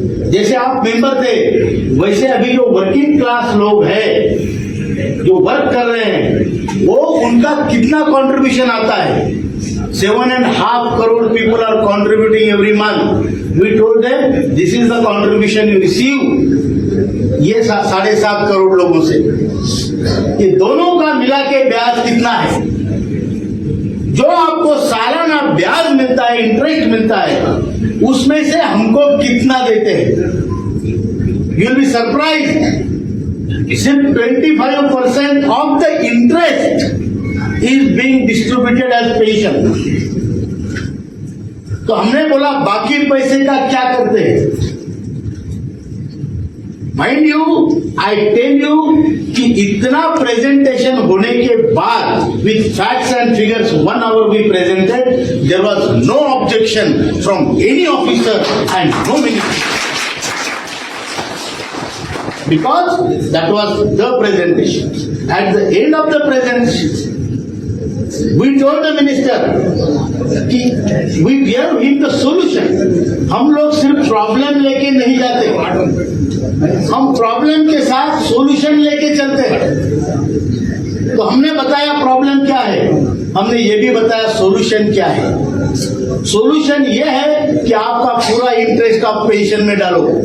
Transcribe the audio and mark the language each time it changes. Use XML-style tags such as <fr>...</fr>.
<hi>जैसे आप मेंबर थे, वैसे अभी जो वर्किंग क्लास लोग हैं, जो वर्क कर रहे हैं, वो उनका कितना कंट्रीब्यूशन आता है।</hi> <en>7.5 crore people are contributing every month. We told them this is the contribution you receive.</en> <hi>ये 7.5 करोड़ लोगों से, ये दोनों का मिला के ब्याज कितना है? जो आपको सालाना ब्याज मिलता है, इंटरेस्ट मिलता है, उसमें से हमको कितना देते हैं?</hi> <en>You will be surprised. सिर्फ 25% of the interest is being distributed as pension.</en> <hi>तो हमने बोला बाकी पैसे का क्या करते हैं?</hi> <en>mind you, I tell you</en> <hi>कि इतना प्रेजेंटेशन होने के बाद</hi> <en>With facts and figures 1 hour we presented, there was no objection from any officer and no minister, because that was the presentation. At the end of the presentation, we told the minister कि we gave him the solution.</en> <hi>हम लोग सिर्फ problem लेके नहीं जाते, हम problem के साथ सॉल्यूशन लेके चलते हैं। तो हमने बताया प्रॉब्लम क्या है। हमने ये भी बताया सॉल्यूशन क्या है। सॉल्यूशन ये है कि आपका पूरा इंटरेस्ट आप पेंशन में डालो।</hi>